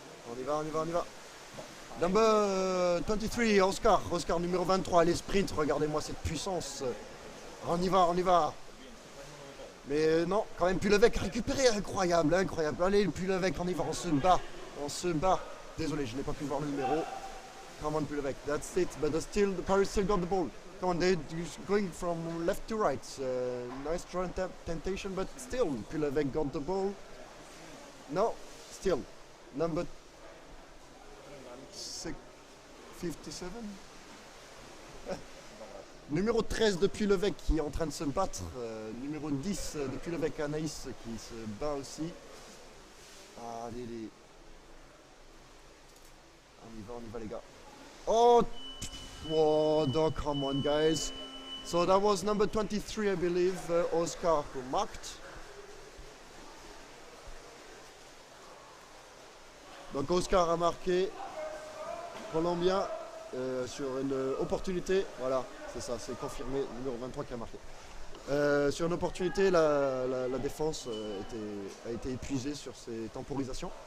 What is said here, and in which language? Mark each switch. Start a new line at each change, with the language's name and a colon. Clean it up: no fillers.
French: On y va.
English: Number 23,
French: Oscar numéro 23, allez sprint, regardez-moi cette puissance. On y va. Mais non, quand même Puy L'Eveque récupéré, incroyable. Allez, Puy L'Eveque, on y va, on se bat. Désolé, je n'ai pas pu voir le numéro.
English: Come on, Puy L'Eveque, that's it, but the Paris still got the ball. Come on, they're going from left to right. Nice try temptation, but still, Puy L'Eveque got the ball. No, still, number 57.
French: Numéro 13 de Puy L'Eveque qui est en train de se battre. Numéro 10 de Puy L'Eveque, Anaïs qui se bat aussi. Allez. On y va les gars.
English: Oh, no, come on guys. So that was number 23, I believe, Oscar who marked.
French: Donc Oscar a marqué, Colombien, sur une opportunité, voilà, c'est ça, c'est confirmé, numéro 23 qui a marqué. Sur une opportunité, la défense a été épuisée sur ces temporisations.